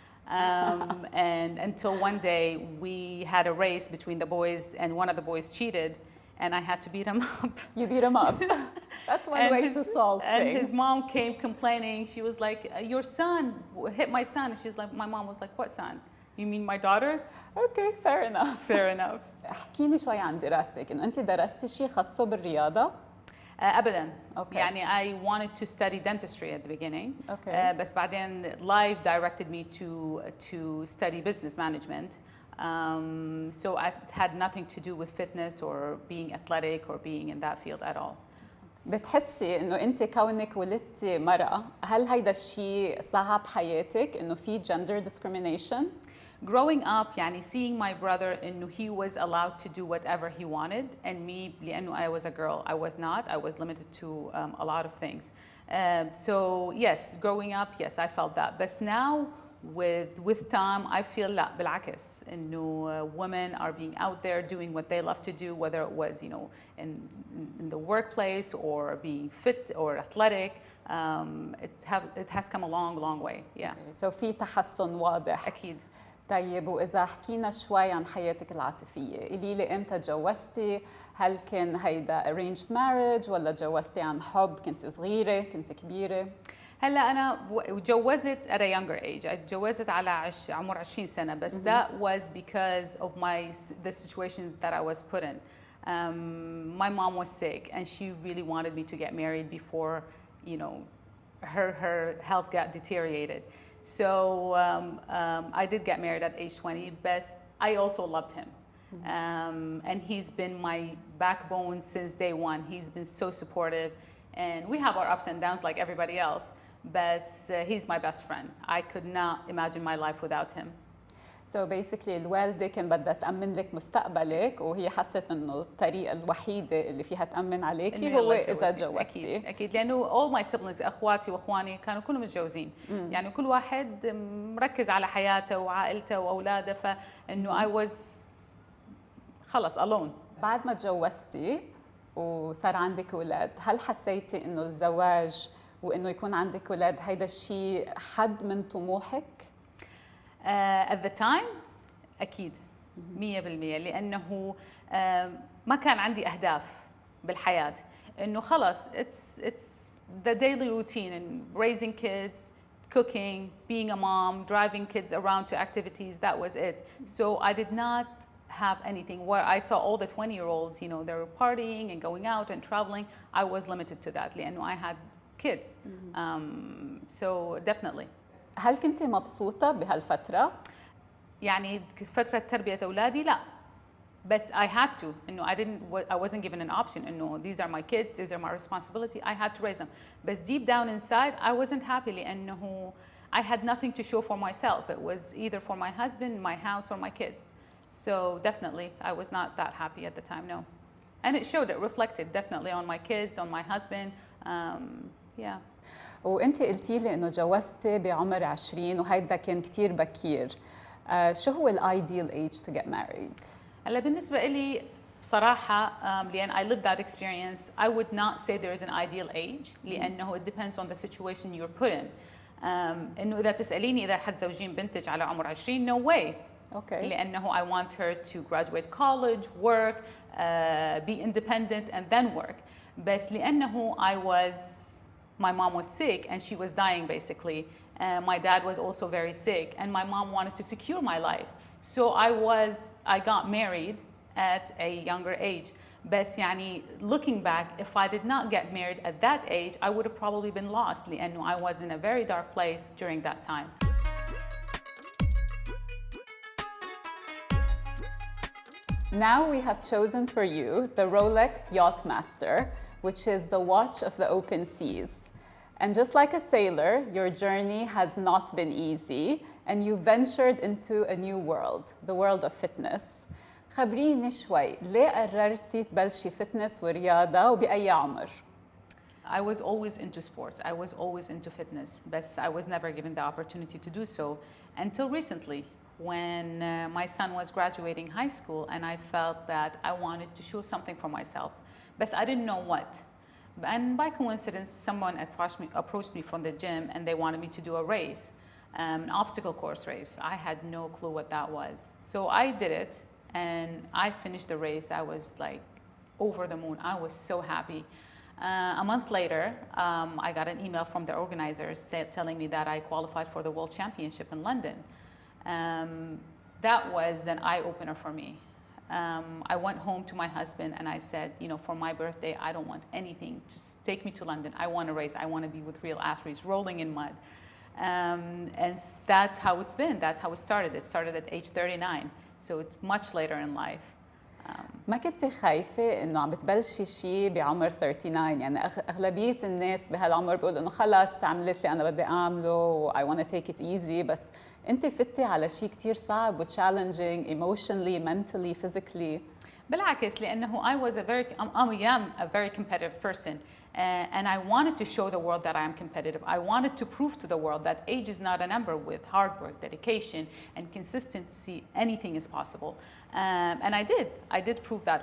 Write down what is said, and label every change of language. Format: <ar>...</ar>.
<en>And until one day we had a race between the boys, and one of the boys cheated, and I had to beat him up. You beat him up. That's one way to solve things. And his mom came complaining. She was like, your son hit my son. And she's like, my mom was like, what son? You mean my daughter? Okay, fair enough. Fair enough.</en> <ar>احكيني شوي عن دراستك. إنه أنت درستي شيء خاصه بالرياضة؟ أبداً.</ar> <en>Okay. يعني I wanted to study dentistry at the beginning. Okay.</en> <ar>بس بعدين</ar> <en>life directed me to study business management. So it had nothing to do with fitness or being athletic or being in that field at all.</en> <ar>بتحسي إنه أنت كونك ولدتي مرأة، هل هيدا الشيء صعب حياتك إنه في</ar> <en>gender discrimination؟ Growing up, seeing my brother, إنه he was allowed to do whatever he wanted, and me, لأنه I was a girl, I was not. I was limited to a lot of things. So yes, growing up, yes, I felt that. But now, with time, I feel</en> <ar>لا بالعكس إنه</ar> <en>women are being out there doing what they love to do, whether it was in the workplace or being fit or athletic. It has come a long way. Yeah. Okay.</en> <ar>So في تحسن واضح. أكيد. طيب وإذا حكينا شوي عن حياتك العاطفية، قولي لي إمتى تجوزتي؟ هل كان هيدا</ar> <en>arranged marriage</en> <ar>ولا تجوزتي عن حب؟ كنت صغيرة؟ كنت كبيرة؟ هلا أنا جوزت</ar> <en>at a younger age.</en> <ar>اتجوزت على عمر 20 سنة.</ar> <en>بس that was because of the situation that I was put in. My mom was sick, and she really wanted me to get married before, her health got deteriorated. So I did get married at age 20, but I also loved him. And he's been my backbone since day one. He's been so supportive, and we have our ups and downs like everybody else, but he's my best friend. I could not imagine my life without him.</en> <ar>So basically الوالدة كان بدها تأمن لك مستقبلك، وهي حست إنه الطريقة الوحيدة اللي فيها تأمن عليكي هو إذا تجوزتي. أكيد لأنه</ar> <en>all my siblings</en> <ar>أخواتي وأخواني كانوا كلهم متجوزين. كل واحد مركز على حياته وعائلته وأولاده، فإنه</ar> <en>I was</en> <ar>خلص alone. بعد ما تجوزتي وصار عندك أولاد، هل حسيتي إنه الزواج وإنه يكون عندك أولاد هيدا الشيء حد من طموحك؟</ar> <en>At the time</en> <ar>أكيد 100% لأنه ما كان عندي أهداف بالحياة إنه خلاص</ar> <en>it's the daily routine and raising kids, cooking, being a mom, driving kids around to activities, that was it. So I did not have anything where I saw all the 20-year-olds, you know, they were partying and going out and traveling. I was limited to that لأنه I had kids. So definitely.</en> <ar>هل كنت مبسوطة بهالفترة؟ يعني فترة تربية أولادي لا بس</ar> <en>I had to إنه I wasn't given an option إنه these are my kids, these are my responsibility. I had to raise them. But deep down inside I wasn't happy لأنه I had nothing to show for myself. It was either for my husband, my house, or my kids. So definitely I was not that happy at the time, no. And it showed, it reflected definitely on my kids, on my husband. Yeah.</en> <ar>وانت قلتي لي انه جوزتي بعمر 20 وهيدا كان كتير بكير. شو هو الايديال ايج</ar> <en>to get married؟</en> <ar>هلا بالنسبة لي بصراحة لأن</ar> <en>I lived that experience, I would not say there is an ideal age لأنه it depends on the situation you're put in.</en> <ar>إنه إذا تسأليني إذا حد زوجين بنتج على عمر 20</ar> <en>no way. Okay. لأنه I want her to graduate college, work, be independent and then work.</en> <ar>بس لأنه</ar> <en>my mom was sick and she was dying basically. My dad was also very sick and my mom wanted to secure my life. So I got married at a younger age.</en> <ar>بس يعني</ar> <en>looking back, if I did not get married at that age, I would have probably been lost لأنه I was in a very dark place during that time. Now we have chosen for you the Rolex Yachtmaster, which is the watch of the open seas. And just like a sailor, your journey has not been easy and you ventured into a new world, the world of fitness.</en> <ar>خبريني شوي، ليه قررتي تبلشي فتنس ورياضة وبأي عمر؟</ar> <en>I was always into sports. I was always into fitness, but I was never given the opportunity to do so until recently when my son was graduating high school and I felt that I wanted to show something for myself, but I didn't know what. And by coincidence, someone approached me from the gym and they wanted me to do a race, an obstacle course race. I had no clue what that was. So I did it and I finished the race. I was like over the moon. I was so happy. A month later, I got an email from the organizers telling me that I qualified for the World Championship in London. That was an eye-opener for me. I went home to my husband and I said, you know, for my birthday, I don't want anything. Just take me to London. I want to race. I want to be with real athletes, rolling in mud. And that's how it's been. That's how it started. It started at age 39. So it's much later in life.</en> <ar>ما كنتي خايفة إنه عم بتبلشي شيء بعمر 39 يعني أغلبية الناس بهالعمر بيقولوا إنه خلص عملت اللي أنا بدي أعمله</ar> <en>I want to take it easy</en> <ar>بس أنت فتي على شيء كتير صعب و</ar> <en>challenging emotionally, mentally, physically.</en> <ar>بالعكس لأنه</ar> <en>I am a very competitive person. And I wanted to show the world that I am competitive. I wanted to prove to the world that age is not a number. With hard work, dedication, and consistency, anything is possible. And I did. I did prove that.</en>